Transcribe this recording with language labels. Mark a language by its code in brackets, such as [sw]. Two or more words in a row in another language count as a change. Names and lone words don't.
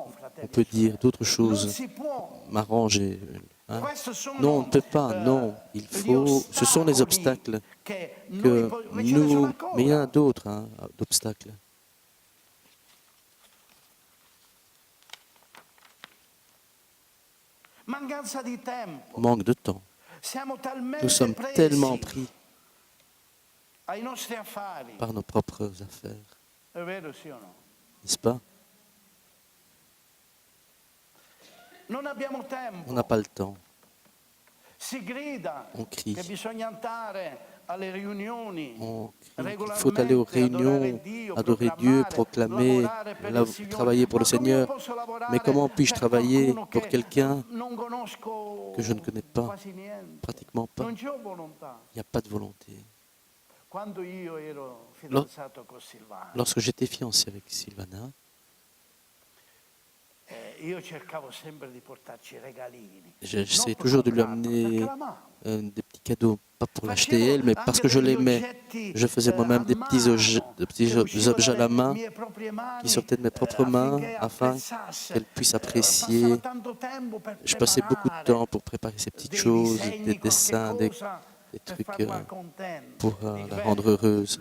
[fr] on [it] fratelli [fr] peut [it] e [fr] dire [it] sorelle. [fr] d'autres [it] Non [fr] choses, [it] si può. [fr] m'arranger. Hein. [it] Questo sono, [fr] Non, on ne peut pas, non. Il [it] gli [fr] faut, ce sont les [it] ostacoli [fr] obstacles [it] che noi [fr] que [it] ma ce ne sono [fr] nous, mais il y en a [it] ancora. [fr] d'autres hein, d'obstacles. [it] Mancanza di tempo. [fr] Manque de temps. [it] Siamo [fr] Nous [it] talmente [fr] sommes [it] presi [fr] tellement pris [it] ai nostri affari. [fr] par nos propres affaires, [it] È vero, sì o no? [fr] n'est-ce pas? [it] Non abbiamo [fr] On [it] tempo. [fr] n'a pas le temps. [it] Si grida [fr] On crie. [it] che bisogna andare alle riunioni. [fr] On crie qu'il faut aller aux réunions, adorer Dieu, proclamer, travailler pour le Seigneur. Mais comment puis-je travailler pour quelqu'un que je ne connais pas, pratiquement pas? [it] Non c'ho volontà. [fr] Il n'y a pas de volonté. [it] Quando io ero fidanzato con Silvana, [fr] Lorsque j'étais fiancé avec Sylvana, [it] io cercavo sempre di portarci regalini. [fr] j'essayais toujours de lui amener [it] Perché l'amavo. [fr] des petits cadeaux, pas pour l'acheter elle, mais parce que je l'aimais. Je faisais moi-même des petits objets à la main qui sortaient de mes propres mains afin qu'elle puisse apprécier. Je passais beaucoup de temps pour préparer ces petites choses, des dessins, des trucs pour la rendre heureuse.